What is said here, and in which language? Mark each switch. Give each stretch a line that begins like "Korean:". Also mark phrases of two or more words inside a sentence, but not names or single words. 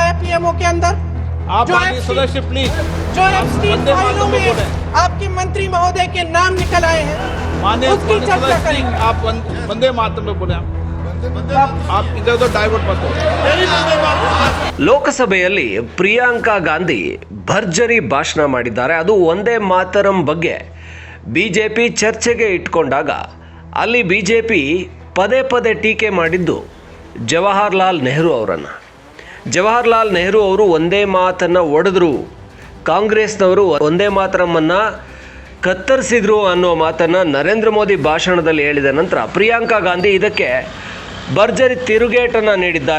Hindi: पीएमओ के अंदर? आप सदस्य प्लीज, जो एफस्टीन फाइलों में आपके मंत्री महोदय के नाम निकल आए हैं, उसकी चर्चा करेंगे। आप वंदे मातरम में बोले, आप इधर उधर डाइवर्ट मत हो।
Kannada: ಲೋಕಸಭೆಯಲ್ಲಿ ಪ್ರಿಯಾಂಕಾ ಗಾಂಧಿ ಭರ್ಜರಿ ಭಾಷಣ ಮಾಡಿದ್ದಾರೆ. ಅದು ಒಂದೇ ಮಾತರಂ ಬಗ್ಗೆ ಬಿಜೆಪಿ ಚರ್ಚೆಗೆ ಇಟ್ಕೊಂಡಾಗ ಅಲ್ಲಿ ಬಿಜೆಪಿ ಪದೇ ಪದೇ ಟೀಕೆ ಮಾಡಿದ್ದು ಜವಾಹರ್ಲಾಲ್ ನೆಹರು ಅವರನ್ನು. ಜವಾಹರ್ಲಾಲ್ ನೆಹರು ಅವರು ಒಂದೇ ಮಾತನ್ನು ಒಡೆದ್ರು, ಕಾಂಗ್ರೆಸ್ನವರು ಒಂದೇ ಮಾತರಮ್ಮನ್ನು ಕತ್ತರಿಸಿದ್ರು ಅನ್ನೋ ಮಾತನ್ನು ನರೇಂದ್ರ ಮೋದಿ ಭಾಷಣದಲ್ಲಿ ಹೇಳಿದ ನಂತರ ಪ್ರಿಯಾಂಕಾ ಗಾಂಧಿ ಇದಕ್ಕೆ ಭರ್ಜರಿ ತಿರುಗೇಟನ್ನು ನೀಡಿದ್ದಾರೆ.